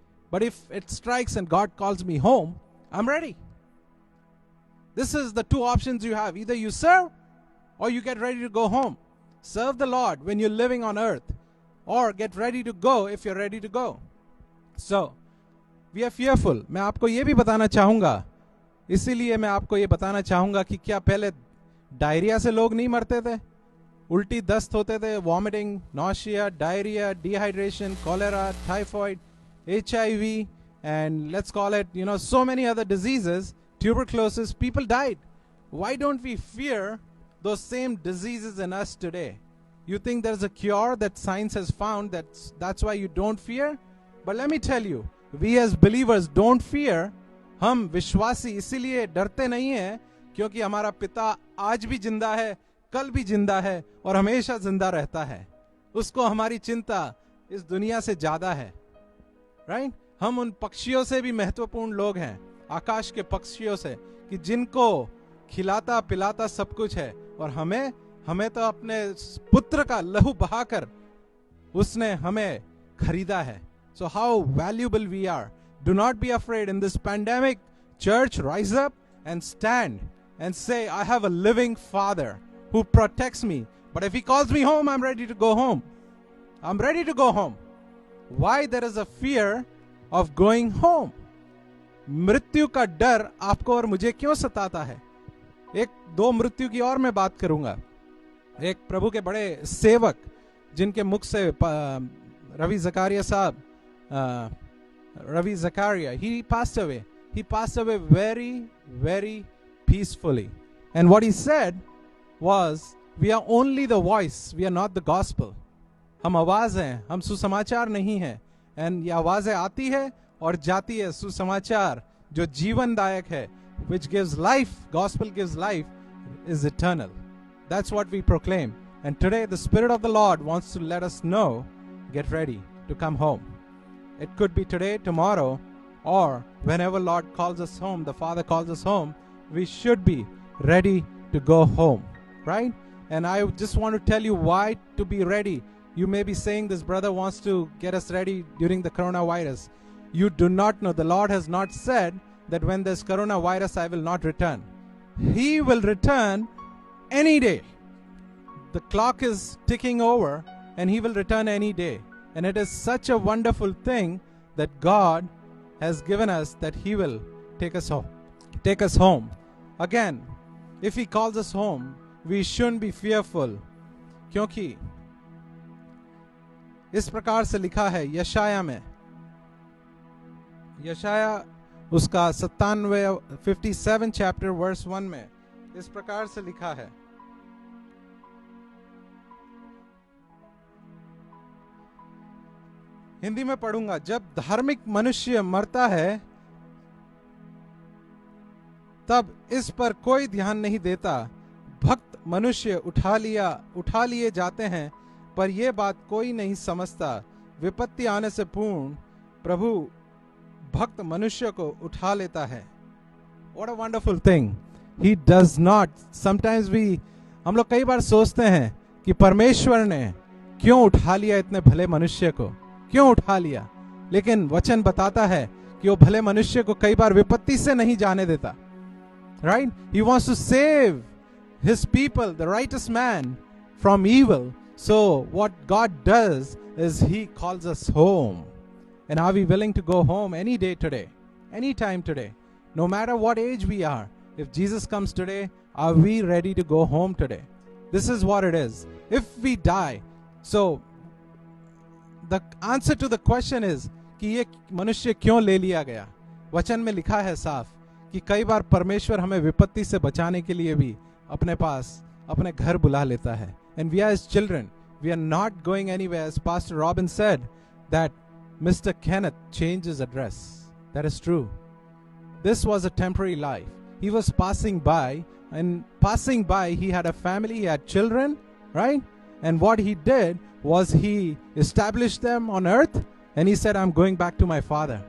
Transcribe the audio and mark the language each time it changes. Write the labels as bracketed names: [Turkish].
[English] But if it strikes and God calls me home, I'm ready. This is the two options you have. Either you serve or you get ready to go home. Serve the Lord when you're living on earth, or get ready to go if you're ready to go. So, we are fearful. [Hindi] मैं आपको ये भी बताना चाहूँगा, इसीलिए मैं आपको ये बताना चाहूँगा कि क्या पहले डायरिया से लोग नहीं मरते थे? उल्टी दस्त होते थे, [English] Vomiting, nausea, diarrhoea, dehydration, cholera, typhoid, HIV, and let's call it, so many other diseases, tuberculosis, people died. Why don't we fear those same diseases in us today? You think there's a cure that science has found, that's why you don't fear? But let me tell you, we as believers don't fear. [Hindi] हम विश्वासी इसीलिए डरते नहीं हैं क्योंकि हमारा पिता आज भी जिंदा है, कल भी जिंदा है और हमेशा जिंदा रहता है. उसको हमारी चिंता इस दुनिया से ज्यादा है. राइट? हम उन पक्षियों से भी महत्वपूर्ण लोग हैं, आकाश के पक्षियों से, कि जिनको खिलाता पिलाता सब कुछ है, और हमें तो अपने पुत्र का लहू बहाकर उसने हमें खरीदा है. [English] So how valuable we are. Do not be afraid in this pandemic. Church, rise up and stand and say, I have a living Father who protects me. But if He calls me home, I'm ready to go home. I'm ready to go home. Why there is a fear of going home? [Hindi] मृत्यु का डर आपको और मुझे क्यों सताता है? दो मृत्यु की और मैं बात करूंगा. एक प्रभु के बड़े सेवक जिनके मुख से Ravi Zakaria, [English] he passed away. He passed away very, very peacefully. And what he said was, we are only the voice, we are not the gospel. [Hindi] हम आवाज हैं, हम सुसमाचार नहीं हैं. And ये आवाजें आती है और जाती है. सुसमाचार जो जीवनदायक है, [English] which gives life, gospel gives life, is eternal. That's what we proclaim. And today the Spirit of the Lord wants to let us know, get ready to come home. It could be today, tomorrow, or whenever Lord calls us home, the Father calls us home, we should be ready to go home, right? And I just want to tell you why to be ready. You may be saying this brother wants to get us ready during the coronavirus. You do not know. The Lord has not said that when there's coronavirus, I will not return. He will return any day. The clock is ticking over and He will return any day. And it is such a wonderful thing that God has given us that He will take us home. Take us home. Again, if He calls us home, we shouldn't be fearful. [Hindi] क्योंकि इस प्रकार से लिखा है यशाया में, यशाया उसका 57 chapter verse 1 में इस प्रकार से लिखा है. हिंदी में पढ़ूंगा. जब धार्मिक मनुष्य मरता है तब इस पर कोई ध्यान नहीं देता. भक्त मनुष्य उठा लिए जाते हैं पर यह बात कोई नहीं समझता. विपत्ति आने से पूर्ण प्रभु भक्त मनुष्य को उठा लेता है. [English] What a wonderful thing. He does not. [Hindi] Sometimes हम लोग कई बार सोचते हैं कि परमेश्वर ने क्यों उठा लिया इतने भले मनुष्य को, क्यों उठा लिया. लेकिन वचन बताता है कि वो भले मनुष्य को कई बार विपत्ति से नहीं जाने देता. [English] Right? He wants to save His people, the righteous man, from evil. So what God does is He calls us home. And are we willing to go home any day today? Any time today? No matter what age we are. If Jesus comes today, are we ready to go home today? This is what it is. If we die, so the answer to the question is [Hindi] कि ये मनुष्य क्यों ले लिया गया. वचन में लिखा है साफ कि कई बार परमेश्वर हमें विपत्ति से बचाने के लिए भी अपने पास अपने घर बुला लेता है. [English] And we are his children. We are not going anywhere. As Pastor Robin said that Mr. Kenneth changed his address. That is true. This was a temporary life. He was passing by, and passing by he had a family, he had children, right? And what he did was he established them on earth, and he said, I'm going back to my father.